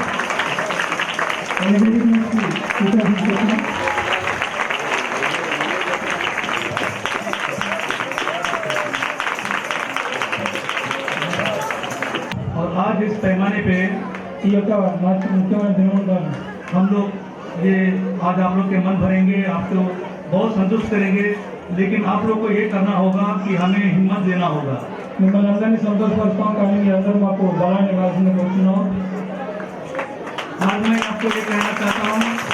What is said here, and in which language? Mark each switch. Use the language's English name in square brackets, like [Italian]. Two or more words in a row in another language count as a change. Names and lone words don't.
[Hindi] और आज इस पैमाने पे हम लोग ये आज आप लोग के मन भरेंगे, आपको बहुत संतुष्ट करेंगे, लेकिन आप लोग को ये करना होगा कि हमें हिम्मत देना होगा। [Telugu] మిమ్మల్ని అందరినీ సంతోషపరుస్తాం కానీ మీ అందరూ మాకు బలాన్ని ఇవ్వాల్సిందిగా కోరుతున్నాం। [Hindi] आज मैं आपको ये कहना चाहता हूँ